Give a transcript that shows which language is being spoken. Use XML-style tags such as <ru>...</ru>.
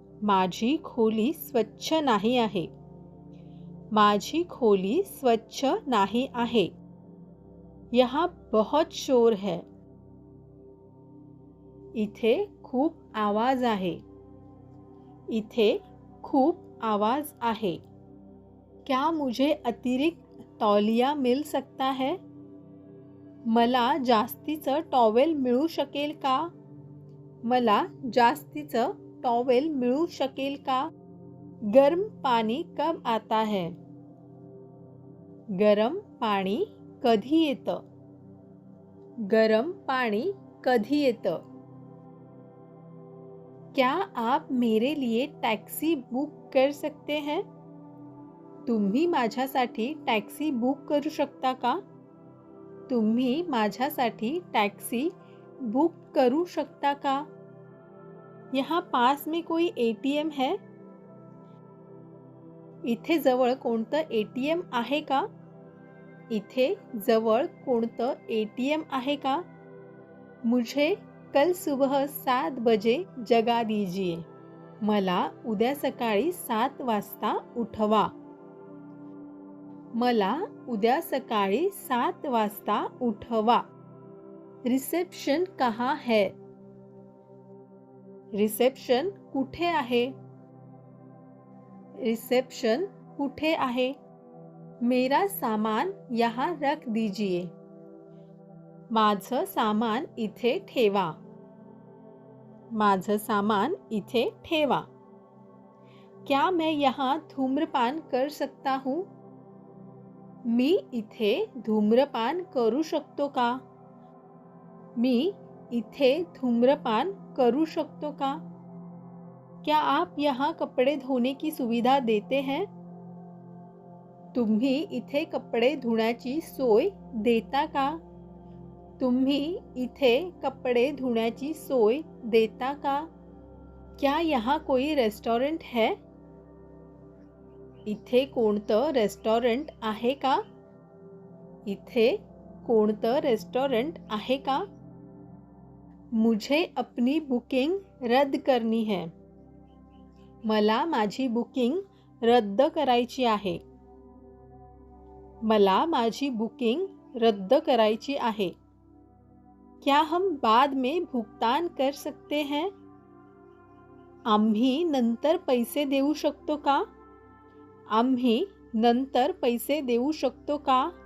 <mr>माझी खोली स्वच्छ नाही आहे। माझी खोली स्वच्छ नाही आहे।</mr> <hi>यहाँ बहुत शोर है।</hi> <mr>इथे खूप आवाज आहे। इथे खूप आवाज आहे।</mr> <hi>क्या मुझे अतिरिक्त तौलिया मिल सकता है?</hi> <mr>मला जास्तीचं टॉवेल मिळू शकेल का? मला जास्तीचं टॉवेल मिळू शकेल का?</mr> <hi>गर्म पानी कब आता है?</hi> <mr>गरम पाणी कधी येतं? गरम पाणी कधी येतं?</mr> <hi>क्या आप मेरे लिए टॅक्सी बुक कर सकते हैं?</hi> <mr>तुम्ही माझ्यासाठी टॅक्सी बुक करू शकता का? तुम्ही माझ्यासाठी टॅक्सी बुक करू शकता का?</mr> <hi>यहाँ पास में कोई ATM है?</hi> <mr>इथे जवळ कोणतं ATM आहे का? इथे जवळ कोणतं ATM आहे का?</mr> <hi>मुझे कल सुबह 7 बजे जगा दीजिए.</hi> <mr>मला उद्या सकाळी 7 वाजता उठवा. मला उद्या सकाळी 7 वाजता उठवा.</mr> <hi>रिसेप्शन कहाँ है?</hi> <mr>रिसेप्शन कुठे आहे? रिसेप्शन कुठे आहे?</mr> <hi>मेरा सामान यहाँ रख दीजिए.</hi> <mr>माझं सामान इथे ठेवा. माझं सामान इथे ठेवा.</mr> <hi>क्या मैं यहाँ धूम्रपान कर सकता हूँ?</hi> <mr>मी इथे धूम्रपान करू शकतो का? मी इथे धूम्रपान करू शकतो का?</mr> <hi>क्या आप यहाँ कपड़े धोने की सुविधा देते हैं?</hi> <mr>तुम्ही इथे कपडे धुण्याची सोय देता का? तुम्ही इथे कपडे धुण्याची सोय देता का?</mr> <hi>क्या यहाँ कोई रेस्टोरेंट है?</hi> <mr>इथे कोणतं रेस्टोरेंट आहे का? इथे कोणतं रेस्टोरेंट आहे का?</mr> <hi>मुझे अपनी बुकिंग रद्द करनी है.</hi> <mr>मला माझी बुकिंग रद्द करायची आहे. मला माझी बुकिंग रद्द करायची आहे.</mr> <hi>क्या हम बाद में भुगतान कर सकते हैं?</hi> <mr>आम्ही नंतर पैसे देऊ शकतो का? आम्ही नंतर पैसे देऊ शकतो का?</mr>